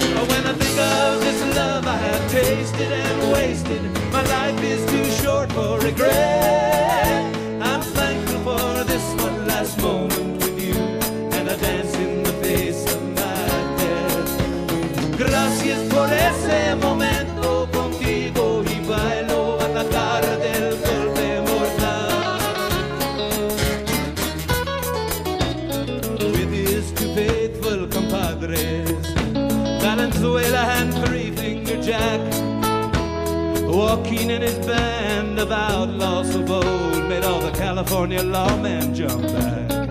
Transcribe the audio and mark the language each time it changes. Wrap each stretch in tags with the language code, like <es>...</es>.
<en>When I think of this love I have tasted and wasted, my life is too short for regret. I'm thankful for this one last moment with you and a dance in the face of my death.</en> <es>Gracias por ese momento contigo y bailo a la cara del golpe mortal.</es> <en>With his two faithful compadres, Valenzuela and Three-Finger Jack, Joaquin and his band of outlaws so bold made all the California lawmen jump back.</en>